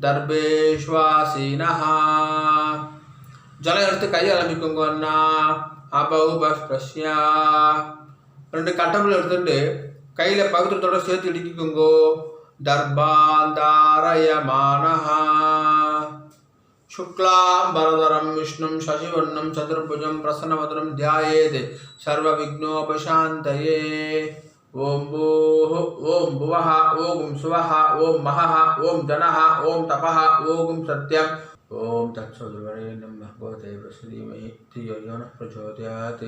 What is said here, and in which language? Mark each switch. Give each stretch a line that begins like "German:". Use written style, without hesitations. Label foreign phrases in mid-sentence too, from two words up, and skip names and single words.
Tamil: दर्भेश्वासीनः ஜலம் எடுத்து கையை ஆரம்பிக்குங்க அண்ணா. அபௌபஸ்பிரஸ்யா 2 கட்டபில் எடுத்துட்டு கையில் பவித்திரத்தோட சேர்த்து இடிக்குங்கோ.
Sanskrit: தர்பாந்தாரயமானஹ शुक्लांबरधरं विष्णुं शशिवर्णं चतुर्भुजं प्रसन्नवदनं ध्यायेत् सर्वविघ्नोपशान्तये. ओम भूः ओम भुवः ओम सुवः ओम महः ओम जनः ओम तपः ओम सत्यं ओम तत्सवितुर्वरेण्यं भर्गो देवस्य धीमहि धियो यो नः प्रचोदयात्.